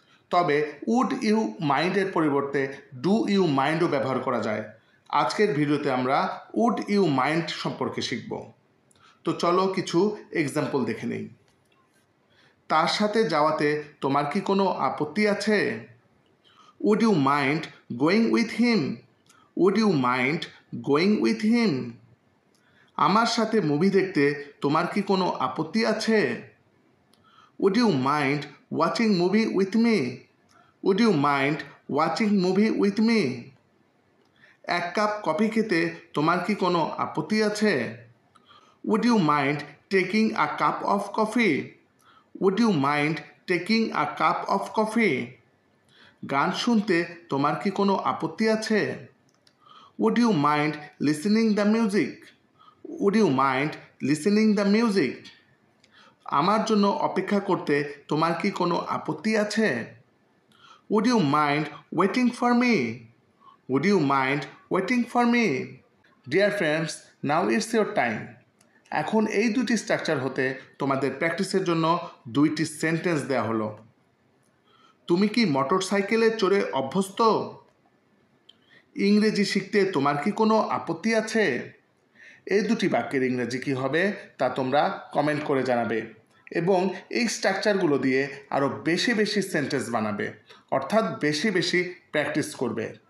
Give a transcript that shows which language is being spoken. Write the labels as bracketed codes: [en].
[bn] তবে would you মাইন্ডের পরিবর্তে ডু ইউ মাইন্ডও ব্যবহার করা যায়। আজকের ভিডিওতে আমরা উড ইউ মাইন্ড সম্পর্কে শিখব। তো চলো কিছু এক্সাম্পল দেখে নেই। তার সাথে যাওয়াতে তোমার কি কোনো আপত্তি আছে? [en] Would you mind going with him? Would you mind going with him? [bn] আমার সাথে মুভি দেখতে তোমার কি কোনো আপত্তি আছে? [en] Would you mind watching movie with me? Would you mind watching movie with me? [bn] এক কাপ কফি খেতে তোমার কি কোনো আপত্তি আছে? [en] Would you mind taking a cup of coffee? Would you mind taking a cup of coffee? [bn] গান শুনতে তোমার কি কোনো আপত্তি আছে? [en] Would you mind listening the music? Would you mind listening the music? [bn] আমার জন্য অপেক্ষা করতে তোমার কি কোনো আপত্তি আছে? [en] Would you mind waiting for me? Would you mind waiting for me? Dear friends, now it's your time. [bn] এখন এই দুটি স্ট্রাকচার হতে তোমাদের প্র্যাকটিসের জন্য দুইটি সেন্টেন্স দেওয়া হলো। তুমি কি মোটরসাইকেলে চড়ে অভ্যস্ত? ইংরেজি শিখতে তোমার কি কোনো আপত্তি আছে? এই দুটি বাক্যের ইংরেজি কী হবে তা তোমরা কমেন্ট করে জানাবে এবং এই স্ট্রাকচারগুলো দিয়ে আরও বেশি বেশি সেন্টেন্স বানাবে, অর্থাৎ বেশি বেশি প্র্যাকটিস করবে।